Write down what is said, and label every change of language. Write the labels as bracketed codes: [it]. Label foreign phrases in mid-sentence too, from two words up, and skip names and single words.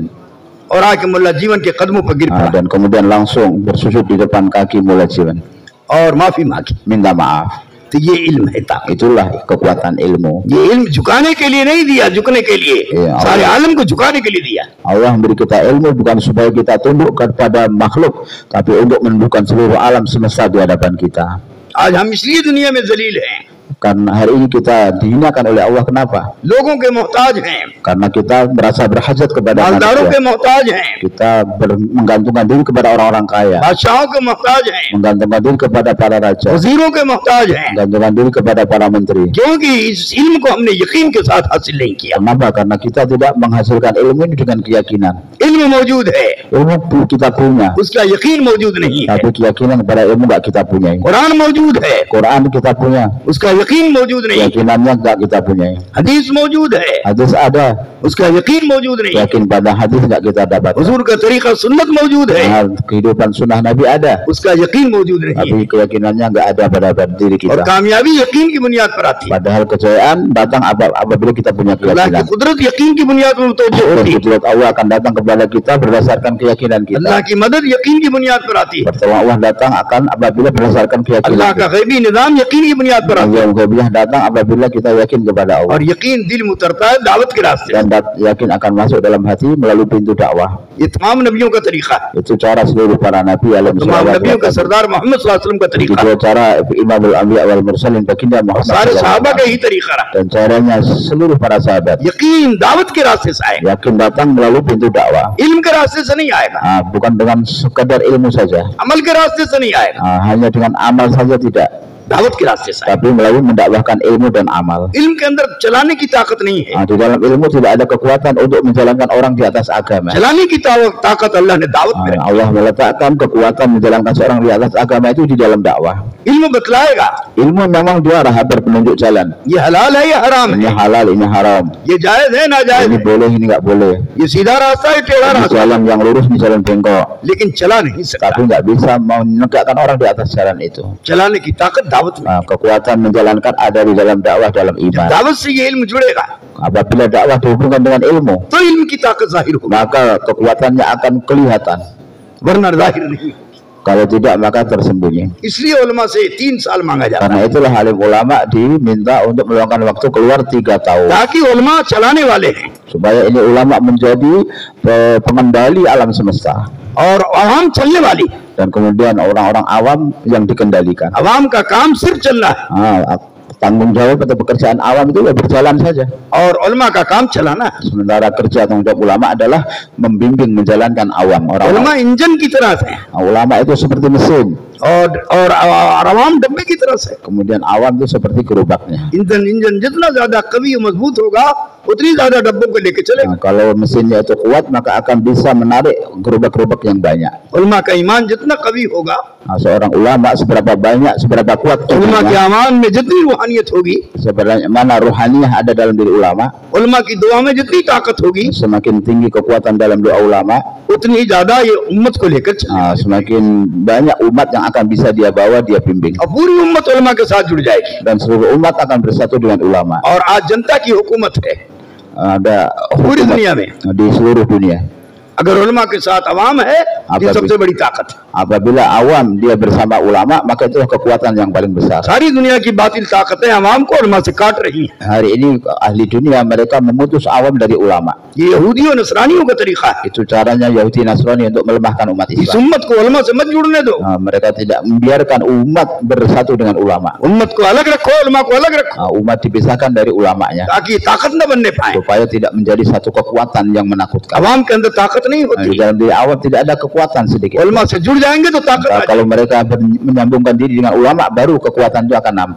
[ur] اور آ کے ملا جیون کے قدموں پر گر پڑا [id] Dan kemudian langsung bersujud di depan kaki Mullah Jiwan, [ur] اور معافی مانگی. [id] minta maaf. [ur] تو یہ علم ہے طاقت. [id] Itulah kekuatan ilmu. [ur] یہ علم جھکانے کے لیے نہیں دیا، جھکنے کے لیے, [id] Iya, [ur] सारे [id] Allah. [ur] عالم کو جھکانے کے لیے دیا. [id] Allah memberi kita ilmu bukan supaya kita tunduk kepada makhluk, tapi untuk menundukkan seluruh alam semesta di hadapan kita. [ur] آج ہم اس لیے دنیا میں ذلیل ہیں, [id] Karena hari ini kita dihinakan oleh Allah. Kenapa? [ur] لوگوں کے محتاج ہیں, [id] Karena kita merasa berhajat kepada [ur] مالداروں کے [id] manusia. [ur] محتاج ہیں, [id] Kita menggantungkan diri kepada orang-orang kaya, [ur] بادشاہوں کے محتاج ہیں, [id] menggantungkan diri kepada para raja, [ur] وزیروں کے محتاج ہیں, [id] menggantungkan diri kepada para menteri. [ur] کیونکہ اس علم کو ہم نے یقین کے ساتھ حاصل نہیں کیا. [id] Kenapa? Karena kita tidak menghasilkan ilmu ini dengan keyakinan. [ur] علم موجود ہے, [id] Ilmu kita punya, [ur] اس کا یقین موجود نہیں ہے. [id] tapi keyakinan kepada ilmu nggak kita punyai. [ur] قرآن موجود ہے, [id] Quran kita punya, [ur] اس کا یقین موجود نہیں ہے. [id] keyakinannya nggak kita punyai. [ur] حدیث موجود ہے, [id] Hadis ada, [ur] اس کا یقین موجود نہیں ہے. [id] yakin pada hadis nggak kita dapat. [ur] حضور کا طریقہ سنت موجود ہے, [id] Kehidupan sunnah Nabi ada, [ur] اس کا یقین موجود نہیں ہے. [id] tapi keyakinannya nggak ada pada diri [ur] और [id] kita. [ur] کامیابی یقین کی بنیاد پر آتی ہے. [id] Padahal kejayaan datang apabila kita punya [ur] اللہ کی [id] keyakinan. [ur] قدرت یقین کی بنیاد پر متوجہ ہوتی ہے. [id] Kudrat Allah akan datang kepada kita berdasarkan keyakinan [ur] अल्लाह [id] kita. [ur] کی مدد یقین کی بنیاد پر آتی ہے. [id] Pertolongan Allah datang akan apabila berdasarkan keyakinan [ur] اللہ کا [id] kita. [ur] غیبی نظام یقین کی بنیاد پر آتا ہے. [id] Yang ghaibiyah datang apabila kita yakin kepada Allah. [ur] اور یقین دل میں اترتا ہے دعوت کے راستے سے. [id] Dan yakin akan masuk dalam hati melalui pintu dakwah. [ur] یہ تمام نبیوں کا طریقہ ہے, [id] Itu cara seluruh para nabi alaihi [ur] تمام نبیوں کا [id] wasallam. [ur] سردار محمد [ar] صلى الله عليه وسلم [ur] کا طریقہ ہے, [id] Itu cara [ar] إمام الأنبياء والمرسلين [id] baginda Muhammad [ur] सारे [id] sallallahu [ur] सहाबा [id] alaihi [ur] का [id] wasallam. [ur] ہی طریقہ رہا. [id] Dan caranya seluruh para sahabat. [ur] یقین دعوت کے راستے سے آئے گا, [id] Yakin datang melalui pintu dakwah. [ur] علم کے راستے سے نہیں آئے گا, [id] Bukan dengan sekadar ilmu saja. [ur] عمل کے راستے سے نہیں آئے گا, [id] Hanya dengan amal saja tidak, [ur] دعوت کے راستے سے آئے گا. [id] tapi melalui mendakwahkan ilmu dan amal. [ur] علم کے اندر چلانے کی طاقت نہیں ہے, [id] Di dalam ilmu tidak ada kekuatan untuk menjalankan orang di atas agama. [ur] چلانے کی طاقت اللہ نے دعوت میں رکھی. [id] Allah meletakkan kekuatan menjalankan seorang di atas agama itu di dalam dakwah. [ur] علم بتلائے گا [id] Ilmu memang dia arah penunjuk jalan. [ur] یہ حلال ہے یا حرام [id] Ini [ur] है, [id] halal, ini haram. [ur] یہ جائز ہے نا جائز [id] Ini [ur] है, [id] boleh, ini nggak boleh. [ur] یہ سیدھا راستہ ہے ٹیڑھا [id] Ini [ur] रास्ता, [id] jalan yang lurus, ini jalan bengkok. [ur] لیکن چلا نہیں سکتا. [id] Tapi nggak bisa menegakkan orang di atas jalan itu. [ur] چلانے کی طاقت دعوت میں, [id] Kekuatan menjalankan ada di dalam dakwah, dalam iman. [ur] دعوت سے یہ علم جڑے گا [id] Apabila dakwah dihubungkan dengan ilmu, [ur] تو علم کی طاقت ظاہر ہوگی, [id] maka kekuatannya akan kelihatan. [ur] ورنہ ظاہر نہیں. [id] Kalau tidak, maka tersembunyi. [ur] اس لیے علماء سے 3 سال مانگا جاتا ہے, [id] Karena itulah alim ulama diminta untuk meluangkan waktu keluar 3 tahun. [ur] تاکہ علماء چلانے والے ہیں [id] Supaya ini ulama menjadi pengendali alam semesta. [ur] اور عوام چلنے والی. [id] Dan kemudian orang-orang awam yang dikendalikan. [ur] عوام کا کام صرف چلنا ہے [id] Tanggung jawab atau pekerjaan awam itu ya berjalan saja. [ur] اور علماء کا کام چلانا ہے. [id] Sementara kerja tanggung jawab ulama adalah membimbing, menjalankan awam. [ur] उलमा [id] Orang-orang [ur] انجن کی طرح سے [id] ulama itu seperti mesin. [ur] اور عوام ڈبے کی طرح سے. [id] Kemudian awam itu seperti gerobaknya. [ur] انجن جتنا زیادہ قوی اور مضبوط ہوگا اتنی زیادہ ڈبوں کو لے کے چلے گا. [id] Kalau mesinnya itu kuat maka akan bisa menarik gerobak-gerobak yang banyak. [ur] علماء کا ایمان جتنا قوی ہوگا, [id] Seorang ulama seberapa banyak, seberapa kuat [ur] علماء کے [id] imannya, [ur] امان میں جتنی روحانیت ہوگی, [id] seberapa mana rohaniah ada dalam diri ulama, [ur] علماء کی دعا میں جتنی طاقت ہوگی, [id] semakin tinggi kekuatan dalam doa ulama, [ur] اتنی زیادہ یہ امت کو لے کر چلے گا. [id] semakin banyak umat yang akan bisa dia bawa, dia bimbing, [ur] اور پوری امت علماء کے ساتھ جڑ جائے گی. [id] dan seluruh umat akan bersatu dengan ulama. [ur] اور آج جنتا کی حکومت ہے [id] Ada [ur] पूरी [id] hukumat [ur] دنیا میں. [id] di seluruh dunia. [ur] اگر علماء کے ساتھ عوام ہے، یہ سب سے بڑی طاقت ہے. [id] Apabila awam dia bersama ulama, maka itu kekuatan yang paling besar. [ur] ساری دنیا کی باطل طاقتیں عوام کو علماء سے کاٹ رہی ہیں. [id] Hari ini ahli dunia mereka memutus awam dari ulama. [ur] یہ یہودیوں نصرانیوں کا طریقہ ہے. [id] Itu caranya Yahudi Nasrani untuk melemahkan umat [ur] इस [id] Islam. [ur] امت کو علماء سے مت جڑنے دو. [id] Mereka tidak membiarkan umat bersatu dengan ulama. [ur] امت کو الگ رکھو، علماء کو الگ رکھو, [id] Umat dipisahkan dari ulamanya [ur] تاکہ طاقت نہ بننے پائے. [id] supaya tidak menjadi satu kekuatan yang menakutkan. [ur] عوام کے اندر طاقت نہیں [id] Di [ur] होती, [id] dalam diri awam tidak ada kekuatan sedikit. [ur] علماء سے جڑ جائیں گے تو طاقت آ [id] Kalau mereka menyambungkan diri dengan ulama, baru kekuatan itu akan nambah.